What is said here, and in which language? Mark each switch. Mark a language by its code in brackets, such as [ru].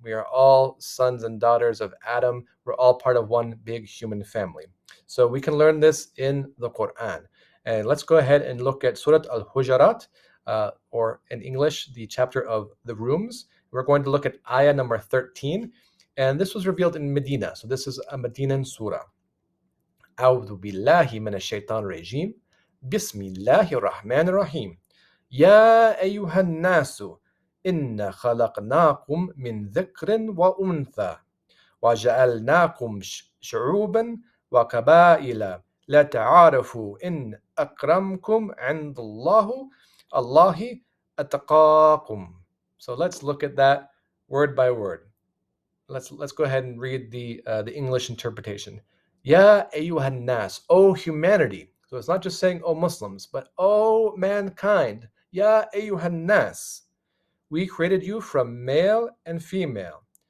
[en] We are all sons and daughters of Adam. We're all part of one big human family. So we can learn this in the Quran. And let's go ahead and look at Surah Al-Hujarat, or in English, the chapter of the rooms. We're going to look at ayah number 13, and this was revealed in Medina. So this is a Medinan surah. [ar] أعوذ بالله من الشيطان الرجيم بسم الله الرحمن الرحيم يا أيها الناس إنا خلقناكم من ذكر وأنثى وجعلناكم شعوبا وقبائل لتعارفوا إن أكرمكم عند الله أتقاكم. [en] So let's look at that word by word. Let's go ahead and read the English interpretation. [ar] Ya ayyuhan nas, [en] O humanity. So it's not just saying O Muslims, but O mankind. [ar] Ya ayyuhan nas. [en] We created you from male and female.